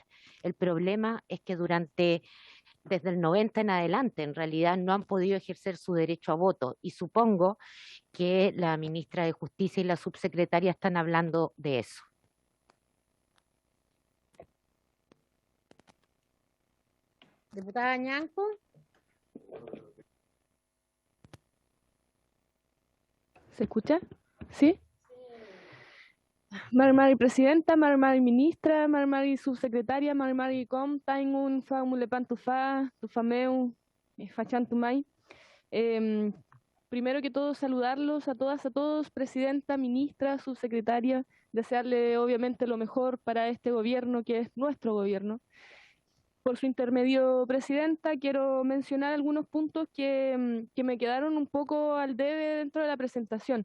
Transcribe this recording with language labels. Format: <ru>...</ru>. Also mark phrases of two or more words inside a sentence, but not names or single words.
<es>El problema es que desde el 90 en adelante, en realidad no han podido ejercer su derecho a voto y supongo que la ministra de Justicia y la subsecretaria están hablando de eso. Diputada Ñanco. ¿Se escucha? ¿Sí?</es> <arn>Marmari presidenta, Marmari ministra, Marmari subsecretaria, Marmari com, taingun, fa mulepan tufa, tufameu, fachantumay.</arn> <es>Primero que todo, saludarlos a todas, a todos, presidenta, ministra, subsecretaria, desearle obviamente lo mejor para este gobierno, que es nuestro gobierno. Por su intermedio, presidenta, quiero mencionar algunos puntos que me quedaron un poco al debe dentro de la presentación.</es>